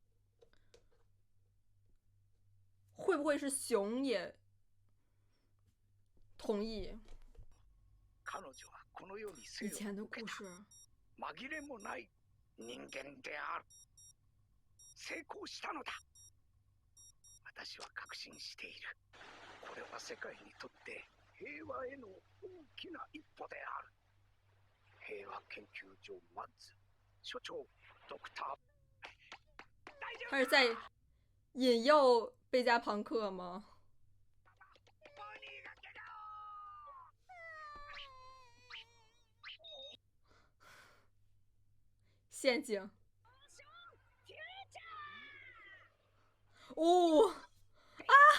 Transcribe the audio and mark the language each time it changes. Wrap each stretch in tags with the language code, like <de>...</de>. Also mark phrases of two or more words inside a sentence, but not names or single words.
<zh>会不会是熊也同意？以前的故事。</zh> <ja>紛れもない人間である。成功したのだ。私は確信している。これは世界にとって平和への大きな一歩である。平和研究所マッズ所長ドクター。</ja> <zh>他是在引诱贝加庞克吗？陷阱。哦啊！</zh>